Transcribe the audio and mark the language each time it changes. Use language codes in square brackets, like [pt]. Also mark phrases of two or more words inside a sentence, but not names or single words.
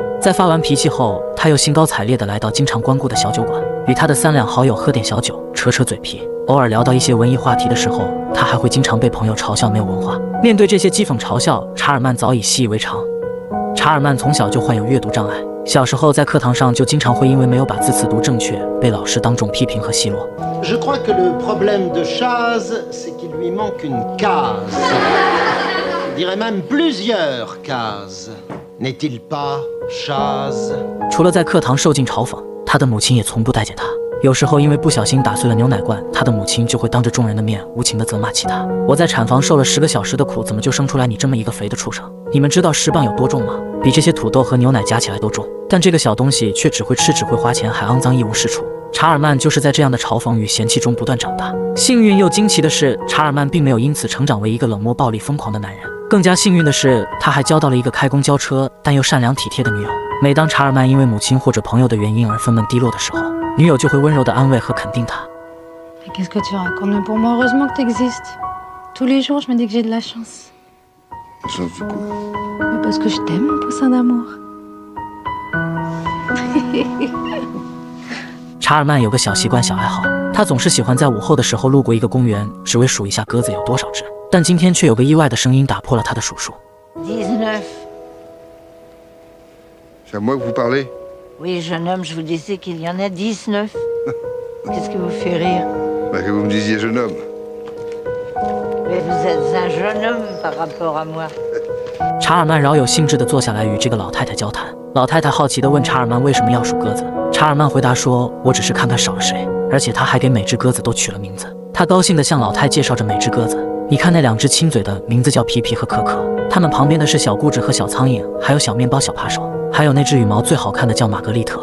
[zh] 在发完脾气后，他又兴高采烈地来到经常光顾的小酒馆，与他的3两好友喝点小酒，扯扯嘴皮。偶尔聊到一些文艺话题的时候，他还会经常被朋友嘲笑没有文化。面对这些讥讽嘲笑，查尔曼早已习以为常。查尔曼从小就患有阅读障碍，小时候在课堂上就经常会因为没有把字词读正确，被老师当众批评和奚落。 [fr] Je crois que le problème de Chaz, c'est qu'il lui manque une case. Je dirais même plusieurs cases. N'est-il pas, Chaz? [zh] 除了在课堂受尽嘲讽，他的母亲也从不待见他。有时候因为不小心打碎了牛奶罐，他的母亲就会当着众人的面无情地责骂起他。我在产房受了10个小时的苦，怎么就生出来你这么一个肥的畜生？你们知道10磅有多重吗？比这些土豆和牛奶加起来都重。但这个小东西却只会吃，只会花钱，还肮脏一无是处。查尔曼就是在这样的嘲讽与嫌弃中不断长大。幸运又惊奇的是，查尔曼并没有因此成长为一个冷漠、暴力、疯狂的男人。更加幸运的是，他还交到了一个开公交车但又善良体贴的女友。每当查尔曼因为母亲或者朋友的原因而愤懑低落的时候，女友就会温柔地安慰和肯定他。 [fr] Qu'est-ce que tu racontes? Mais pour moi, heureusement que t'existes. Tous les jours, je me dis que j'ai de la chance. Chance du coup. Mais parce que je t'aime, mon poussin d'amour. [zh] 查尔曼有个小习惯、小爱好，他总是喜欢在午后的时候路过一个公园，只为数一下鸽子有多少只。但今天却有个意外的声音打破了他的数数。 [fr] 19. C'est à moi que vous parlez? Oui, jeune homme, je vous disais qu'il y en a 19. Qu'est-ce qui vous fait rire? Bah, que vous me disiez jeune homme. Mais vous êtes un jeune homme par rapport à moi. [zh] 查尔曼饶有兴致地坐下来与这个老太太交谈。老太太好奇地问查尔曼为什么要数鸽子。查尔曼回答说：“我只是看看少了谁。” 而且他还给每只鸽子都取了名字。他高兴地向老太介绍着每只鸽子。你看那2只亲嘴的，名字叫皮皮和可可。它们旁边的是小固执和小苍蝇，还有小面包、小扒手，还有那只羽毛最好看的叫玛格丽特。